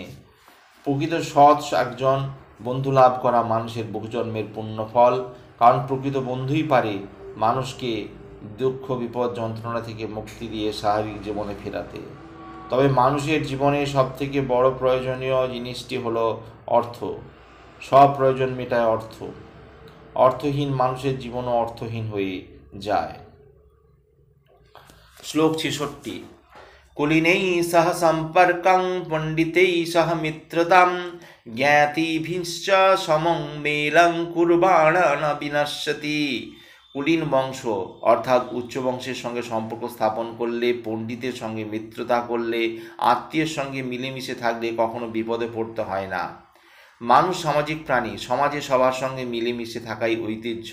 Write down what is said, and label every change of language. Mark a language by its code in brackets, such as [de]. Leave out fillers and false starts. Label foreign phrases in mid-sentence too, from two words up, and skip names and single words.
[bn] প্রকৃত সৎ একজন বন্ধু লাভ করা মানুষের বহুজন্মের পুণ্যফল, কারণ প্রকৃত বন্ধুই পারে মানুষকে দুঃখ বিপদ যন্ত্রণা থেকে মুক্তি দিয়ে স্বাভাবিক জীবনে ফেরাতে। তবে মানুষের জীবনে সবথেকে বড় প্রয়োজনীয় জিনিসটি হলো অর্থ। সব প্রয়োজন মেটায় অর্থ। অর্থহীন মানুষের জীবনও অর্থহীন হয়ে যায়। [sa] শ্লোক 66। কুলীনैः सह सम्पर्कं पण्डितैः सह मित्रतां ज्ञातिभिश्च समं मेलं कुर्वाण न বিনশ্যতি। [bn] কুলীন বংশ অর্থাৎ উচ্চ বংশের সঙ্গে সম্পর্ক স্থাপন করলে, পণ্ডিতের সঙ্গে মিত্রতা করলে, আত্মীয়ের সঙ্গে মিলেমিশে থাকলে কখনো বিপদে পড়তে হয় না। মানুষ সামাজিক প্রাণী, সমাজে সবার সঙ্গে মিলেমিশে থাকাই ঐতিহ্য।